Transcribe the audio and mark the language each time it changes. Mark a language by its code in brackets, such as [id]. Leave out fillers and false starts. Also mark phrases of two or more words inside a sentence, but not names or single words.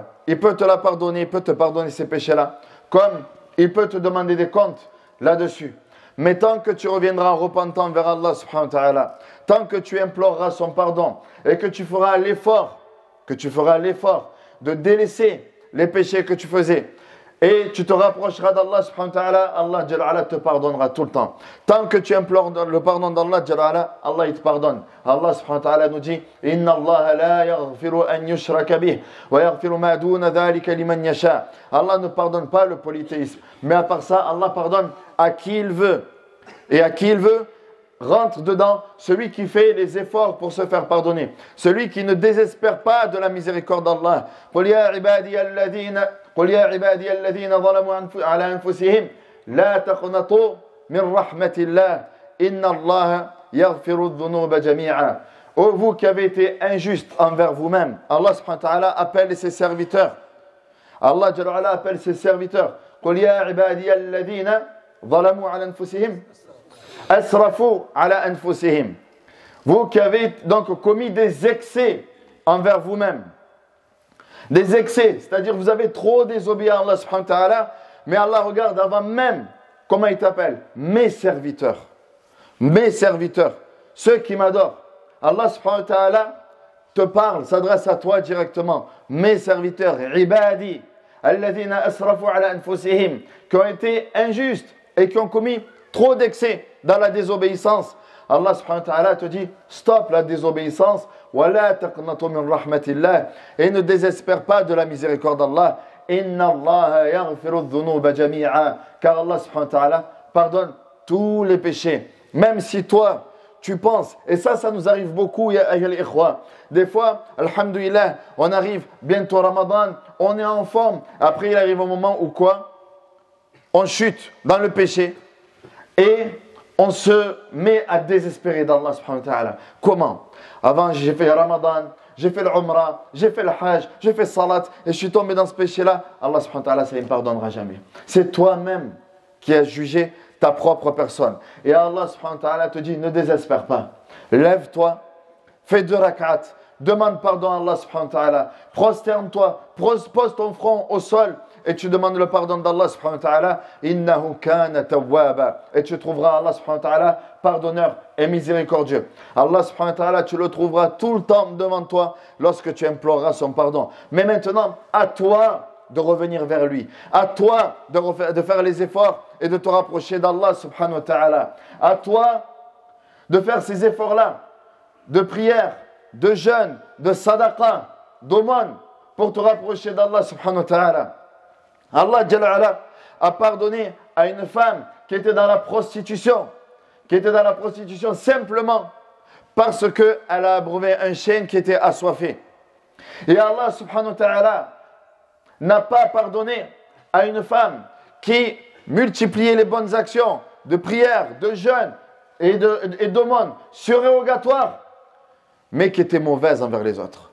[fr] Il peut te la pardonner, il peut te pardonner ces péchés-là, comme il peut te demander des comptes là-dessus. Mais tant que tu reviendras repentant vers Allah [ar] سبحانه وتعالى, [fr] tant que tu imploreras son pardon et que tu feras l'effort de délaisser les péchés que tu faisais et tu te rapprocheras d'Allah [ar] سبحانه وتعالى, [fr] Allah [ar] جل علا [fr] te pardonnera tout le temps. Tant que tu implores le pardon d'Allah [ar] جل علا, [fr] Allah il te pardonne. [ar] الله سبحانه وتعالى [fr] nous dit [ar] إن الله لا يغفر أن يشرك به ويغفر ما دون ذلك لمن يشاء. [fr] Allah ne pardonne pas le polythéisme, mais à part ça, Allah pardonne à qui il veut. Et à qui il veut, rentre dedans celui qui fait les efforts pour se faire pardonner, celui qui ne désespère pas de la miséricorde d'Allah. [ar] قل يا عبادي الذين ظلموا على أنفسهم لا تقنطوا من رحمة الله إن الله يغفر الذنوب جميعا. [fr] Ô vous qui avez été injustes envers vous-même, Allah [ar] سبحانه وتعالى [fr] appelle ses serviteurs. Allah [ar] جل علا [fr] appelle ses serviteurs. [ar] قل يا عبادي الذين ظلموا على أنفسهم أسرفوا على أنفسهم. [fr] Vous qui avez donc commis des excès envers vous-même. Des excès, c'est-à-dire vous avez trop désobéi à Allah [ar] سبحانه وتعالى, [fr] mais Allah regarde avant même, comment il t'appelle? Mes serviteurs, ceux qui m'adorent. Allah [ar] سبحانه وتعالى [fr] te parle, s'adresse à toi directement. Mes serviteurs, [ar] عبادي الذين أسرفوا على أنفسهم, [fr] qui ont été injustes et qui ont commis trop d'excès dans la désobéissance. Allah [ar] سبحانه وتعالى [fr] te dit stop la désobéissance [ar] ولا تقنطوا من رحمة الله, [fr] et ne désespère pas de la miséricorde d'Allah. [ar] إن الله يغفر الذنوب جميعا, [fr] car Allah [ar] سبحانه وتعالى [fr] pardonne tous les péchés. Même si toi tu penses, et ça nous arrive beaucoup, [ar] يا أيها الإخوة. [fr] Des fois, alhamdulillah, on arrive bientôt Ramadan, on est en forme. Après il arrive un moment où quoi? On chute dans le péché et on se met à désespérer d'Allah [ar] سبحانه وتعالى. [fr] Comment? Avant, j'ai fait Ramadan, j'ai fait l'Umrah, j'ai fait le Hajj, j'ai fait Salat, et je suis tombé dans ce péché-là. Allah [ar] سبحانه وتعالى, [fr] ça ne me pardonnera jamais. C'est toi-même qui as jugé ta propre personne. Et Allah [ar] سبحانه وتعالى [fr] te dit, ne désespère pas. Lève-toi, fais 2 rak'at, demande pardon à Allah [ar] سبحانه وتعالى, [fr] prosterne-toi, pose ton front au sol, et tu demandes le pardon d'Allah [ar] سبحانه وتعالى. إنه كان توابا, [fr] et tu trouveras Allah [ar] سبحانه وتعالى [fr] pardonneur et miséricordieux. Allah [ar] سبحانه وتعالى, [fr] tu le trouveras tout le temps devant toi lorsque tu imploreras son pardon. Mais maintenant, à toi de revenir vers lui, à toi de faire les efforts et de te rapprocher d'Allah [ar] سبحانه وتعالى, [fr] à toi de faire ces efforts-là de prière, de jeûne, de sadaqa, d'aumône pour te rapprocher d'Allah [ar] سبحانه وتعالى. [fr] Allah [ar] جل علا [fr] a pardonné à une femme qui était dans la prostitution, simplement parce qu'elle a abreuvé un chien qui était assoiffé. Et Allah [ar] سبحانه وتعالى [fr] n'a pas pardonné à une femme qui multipliait les bonnes actions de prière, de jeûne et d'aumône surérogatoires, mais qui était mauvaise envers les autres.